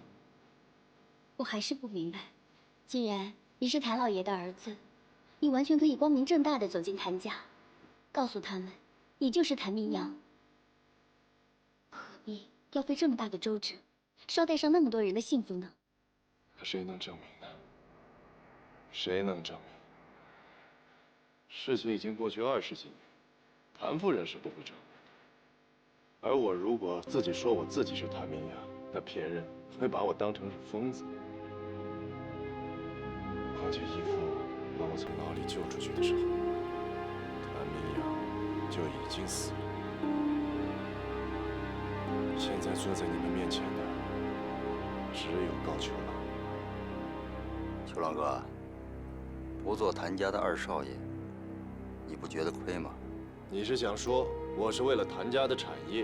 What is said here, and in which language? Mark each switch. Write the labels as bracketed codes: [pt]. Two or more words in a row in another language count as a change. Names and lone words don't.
[zh] 我還是不明白，既然你是譚老爺的兒子，你完全可以光明正大的走進譚家，告訴他們你就是譚明陽，何必要費這麼大的周折，捎帶上那麼多人的幸福呢？可誰能證明呢？誰能證明？事情已經過去20幾年。譚夫人是不會證明，而我如果自己說我自己是譚明陽，那別人會把我當成是瘋子。況且義父把我從牢裡救出去的時候，譚明陽就已經死了。現在坐在你們面前的只有高秋朗。秋朗哥，不做譚家的二少爺，你不覺得虧嗎？你是想說我是為了譚家的產業？